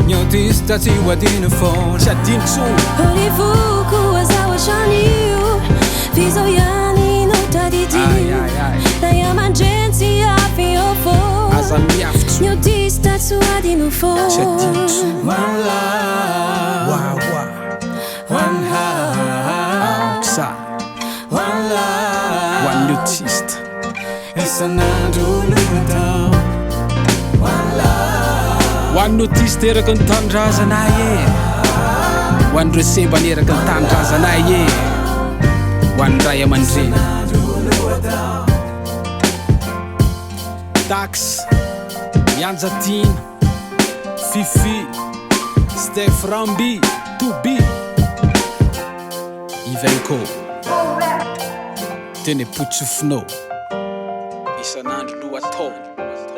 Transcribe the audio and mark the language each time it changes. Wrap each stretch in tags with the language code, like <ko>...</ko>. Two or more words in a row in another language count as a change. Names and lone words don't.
<mg>ny autista tsy hoadino foana. tsy adino tsony. Ore foko aza ohatran'io, fa izao ihany no tadidio. Ray aman-dreny tsy hafa eo foana, Aza miafy tsony, ny autista tsy hoadino foana. tsy adino tsony.</mg> <en>One love, one heart,</en> <mg>Sa</mg> <en>one love,</en> <mg>hoan'ny autiste. isan'andro lohatao.</mg> <en>One love,</en> <mg>Hoan'ny autiste eraky ny tanindrazanay hoan'ireo sembana eraky ny tanindrazanay hoan'ny ray aman-dreny. Tax, Mianjatina, Fifi, Steph Rambi, Toubi, Ivenko, Tene Putsufinao, isan'andro lohatao.</mg>